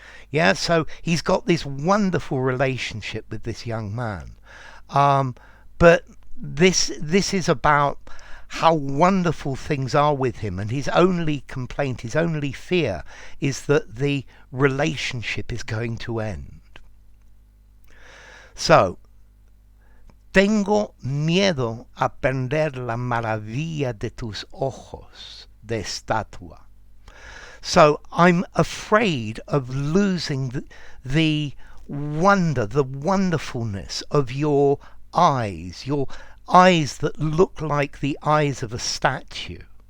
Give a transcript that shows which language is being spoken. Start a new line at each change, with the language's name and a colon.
English: Yeah, so he's got this wonderful relationship with this young man. But this is about how wonderful things are with him, and his only complaint, his only fear is that the relationship is going to end.
Spanish: So, tengo miedo a perder la maravilla de tus ojos de estatua.
English: So I'm afraid of losing the wonder, the wonderfulness of your eyes that look like the eyes of a statue.